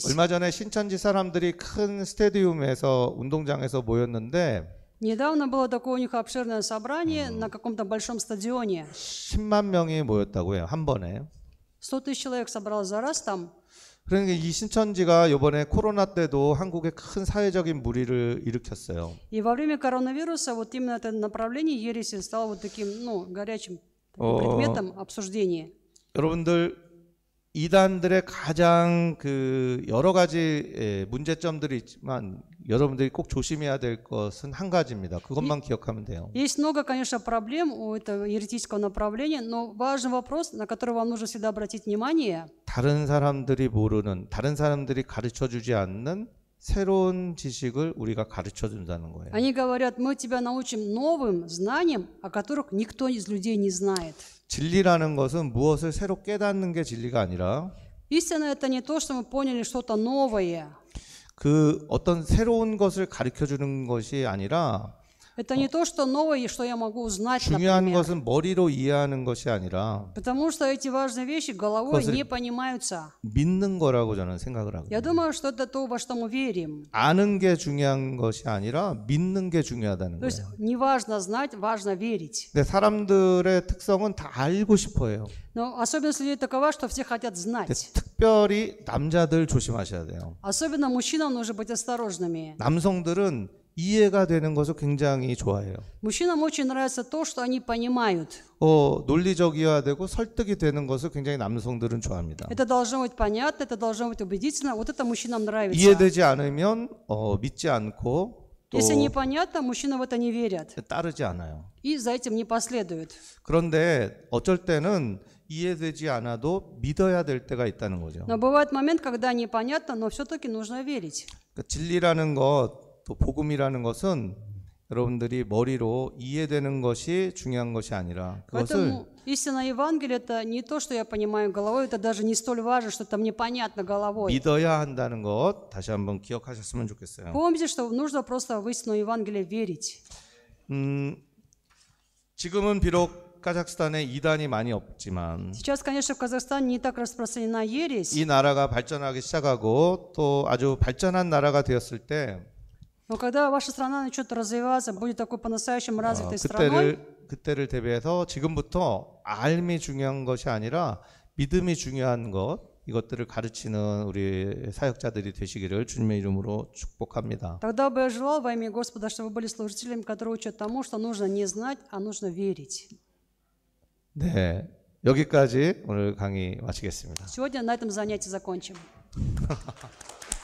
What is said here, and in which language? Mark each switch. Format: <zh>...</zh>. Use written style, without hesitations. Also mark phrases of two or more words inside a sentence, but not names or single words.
<ko>얼마 전에 신천지 사람들이 큰 스테디움에서 운동장에서 모였는데</ko> <ru>Недавно было такое у них обширное собрание на каком-то большом стадионе.</ru> <ko>10만 명이 모였다고 해요. 한 번에.</ko> <ru>100 тысяч человек собралось за раз там.</ru> <ko>그러니까 이 신천지가 이번에 코로나 때도 한국에 큰 사회적인 무리를 일으켰어요.</ko> <ru>И во время коронавируса вот именно это направление ереси стало вот таким, горячим предметом обсуждения.</ru> <ko>여러분들 이단들의 가장 그 여러 가지 문제점들이 있지만 여러분들이 꼭 조심해야 될 것은 한 가지입니다. 그것만 기억하면 돼요.</ko> <ru>Есть много, конечно, проблем у этого еретического направления, но важный вопрос, на который вам нужно всегда обратить внимание.</ru> <ko>다른 사람들이 모르는, 다른 사람들이 가르쳐주지 않는 새로운 지식을 우리가 가르쳐준다는 거예요.</ko> <ru>Они говорят, мы тебя научим новым знаниям, о которых никто из людей не знает.</ru> <ko>진리라는 것은 무엇을 새로 깨닫는 게 진리가 아니라</ko> <ru>Истина — это не то, что мы поняли что-то новое.</ru> <ko>그 어떤 새로운 것을 가르쳐주는 것이 아니라</ko> <ru>Это не то, что новое, что я могу узнать,</ru> <ko>중요한</ko> <ru>например.</ru> <ko>것은 머리로 이해하는 것이 아니라</ko> <ru>Потому что эти важные вещи головой</ru> <ko>그것을</ko> <ru>не понимаются.</ru> <ko>믿는 거라고 저는 생각을</ko> <ru>Я</ru> <ko>하거든요.</ko> <ru>думаю, что это то, во что мы верим.</ru> <ko>아는 게 중요한 것이 아니라 믿는 게 중요하다는</ko> <ru>То есть</ru> <ko>거예요.</ko> <ru>не важно знать, важно верить.</ru> <ko>근데 사람들의 특성은 다 알고 싶어해요.</ko> <ru>Но особенность людей такова, что все хотят</ru> <ko>근데</ko> <ru>знать.</ru> <ko>특별히 남자들 조심하셔야 돼요.</ko> <ru>Особенно мужчинам нужно быть осторожными.</ru> <ko>남성들은 이해가 되는 것을 굉장히 좋아해요.</ko> <ru>Мужчинам очень нравится то, что они понимают.</ru> <ko>논리적이어야 되고 설득이 되는 것을 굉장히 남성들은 좋아합니다.</ko> <ru>Это должно быть понятно, это должно быть убедительно. Вот это мужчинам нравится.</ru> <ko>이해되지 않으면 믿지 않고 또</ko> <ru>Если непонятно, мужчины в это не верят.</ru> <ko>따르지 않아요.</ko> <ru>И за этим не последуют.</ru> <ko>그런데 어쩔 때는 이해되지 않아도 믿어야 될 때가 있다는 거죠.</ko> <ru>Но бывает момент, когда непонятно, но все-таки нужно верить.</ru> <ko>그러니까 진리라는 것, 또 복음이라는 것은 여러분들이 머리로 이해되는 것이 중요한 것이 아니라 그것을</ko> <ru>Поэтому истина Евангелия — это не то, что я понимаю головой, это даже не столь важно, что это мне понятно головой.</ru> <ko>믿어야 한다는 것 다시 한번 기억하셨으면 좋겠어요.</ko> <ru>Помните, что нужно просто в истину Евангелия верить.</ru> <ko>지금은 비록 카자흐스탄에 이단이 많이 없지만</ko> <ru>Сейчас, конечно, в Казахстане не так распространена ересь,</ru> <ko>이 나라가 발전하기 시작하고 또 아주 발전한 나라가 되었을 때</ko> <ru>но когда ваша страна начнет развиваться, будет такой по-настоящему развитой страной,</ru> <ko>그때를 대비해서 지금부터 알미 중요한 것이 아니라 믿음이 중요한 것 이것들을 가르치는 우리 사역자들이 되시기를 주님의 이름으로 축복합니다.</ko> <ru>тогда бы я желал во имя Господа, чтобы вы были служителями, которые учат тому, что нужно не знать, а нужно верить.</ru> <ko>네, 여기까지 오늘 강의 마치겠습니다.</ko> <ru>Сегодня на этом занятии закончим.</ru>